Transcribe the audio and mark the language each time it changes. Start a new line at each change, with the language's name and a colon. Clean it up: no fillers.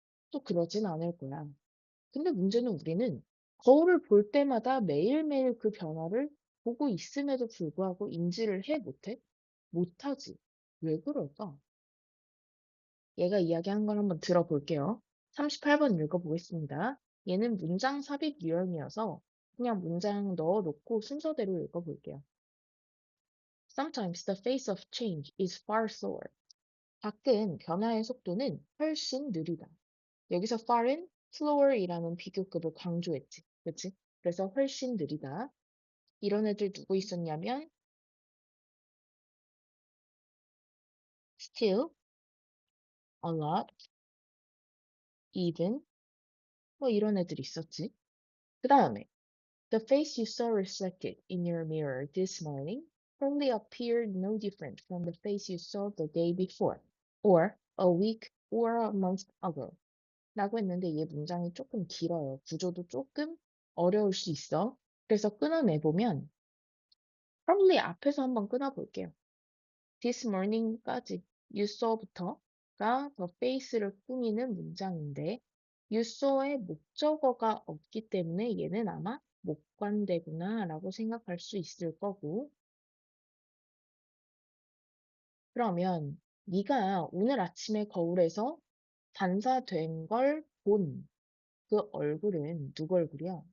Korean: 또 그러진 않을 거야. 근데 문제는 우리는 거울을 볼 때마다 매일매일 그 변화를 보고 있음에도 불구하고 인지를 해 못해? 못하지. 왜 그럴까? 얘가 이야기한 걸 한번 들어볼게요. 38번 읽어보겠습니다. 얘는 문장 삽입 유형이어서 그냥 문장 넣어놓고 순서대로 읽어볼게요.
English: Sometimes the pace of change is far slower.
Korean: 가끔 변화의 속도는 훨씬 느리다. 여기서 far은 slower이라는 비교급을 강조했지. 그치? 그래서 훨씬 느리다. 이런 애들 누구 있었냐면 still, a lot, even 뭐 이런 애들 있었지. 그 다음에
English: the face you saw reflected in your mirror this morning probably appeared no different from the face you saw the day before or a week or a month ago.
Korean: 라고 했는데 얘 문장이 조금 길어요. 구조도 조금 어려울 수 있어. 그래서 끊어내보면 probably 앞에서 한번 끊어볼게요. This morning까지 you saw부터가 the face를 꾸미는 문장인데 you saw의 목적어가 없기 때문에 얘는 아마 목관대구나 라고 생각할 수 있을 거고 그러면 네가 오늘 아침에 거울에서 반사된 걸 본 그 얼굴은 누구 얼굴이야?